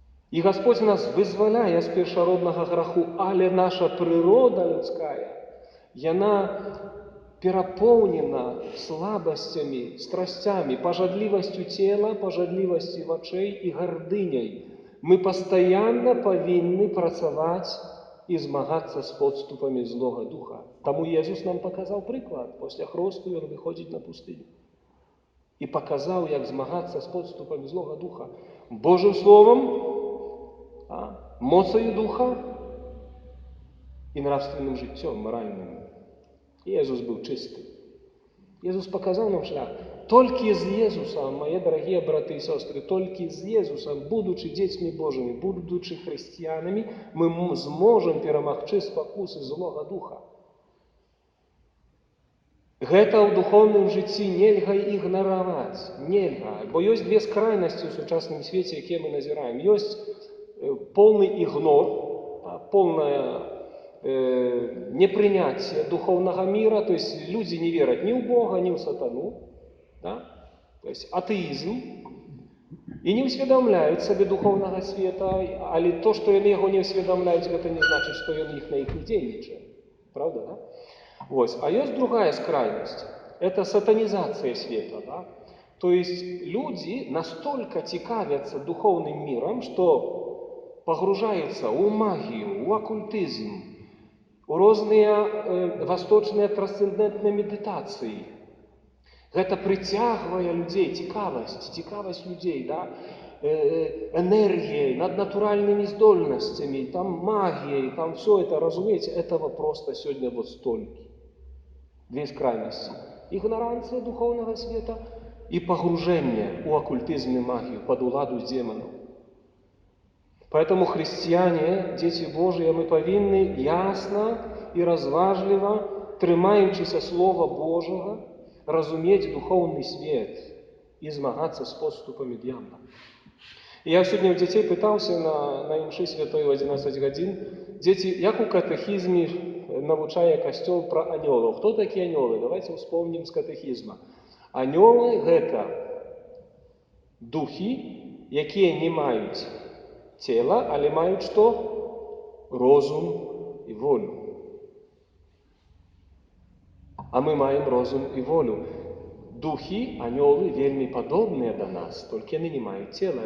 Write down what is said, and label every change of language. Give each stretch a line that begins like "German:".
Belarusian: І Господь нас вызваляе з першароднага граху, але наша прырода людская, яна перапоўнена слабасцямі, страсцямі, пажадлівасцю цела, пажадлівасцю вачэй і гардыняй. Мы пастаянна павінны працаваць і змагацца з подступамі злога духа. Таму Езус нам паказаў прыклад. Пасля хросту Ён выходзіць на пустыню. І паказаў, як змагацца з подступамі злога духа. Божым словом, моцаю духа і нравственным жыццём, маральным. Езус быў чысты. Езус паказаў нам шлях. Толькі з Езусам,
Russian: мои дорогие браты и сестры,
Belarusian: толькі з Езусам, будучи дзецьмі Божымі, будучи хрысціянамі, мы зможам перамагчы спакусы злога духа. Гэта ў духовным жыцці нельга ігнараваць, нельга. Бо ёсць две скрайнасці ў сучасным свеце, якія мы назіраем.
Russian: Ёсць полный игнор, полное непринятие духовного мира, то есть люди не верят ни в Бога, ни в сатану, да? То есть атеизм, и не усведомляют себе духовного света, але то, что они его не усведомляют, это не значит, что он их на их не дейничает. Правда, да? Вот. А есть другая крайность, это сатанизация света, да? То есть люди настолько цікавятся духовным миром, что погружаются в магию, в оккультизм,
Belarusian: у розныя восточныя трансцэндэнтныя медытацыі. Гэта прыцягвае людзей, цікавасць людзей, да?
Russian: Энергией,
Belarusian: наднатуральными здольностями,
Russian: там магией, там все это, разумеете, этого просто сегодня вот столько. Две крайности. Игноранция духовного света и погружение в оккультизм и магию под уладу демонов. Поэтому христиане, дети Божии, мы повинны ясно и разважливо,
Belarusian: трымаючыся Слова Божьего,
Russian: разуметь духовный свет и змагаться с подступами дьявола. Я сегодня у детей пытался на імши святой в 11 годин.
Belarusian: Дети, як у катехизме навучае Касцёл про анёлов.
Russian: Кто такие анёлы? Давайте вспомним с катехизма.
Belarusian: Анёлы – это духи, якія не маюць цела, але маюць что? Розум и волю. А мы маем розум и волю. Духи, анёлы, вельмі падобныя да нас, толькі яны не маюць цела.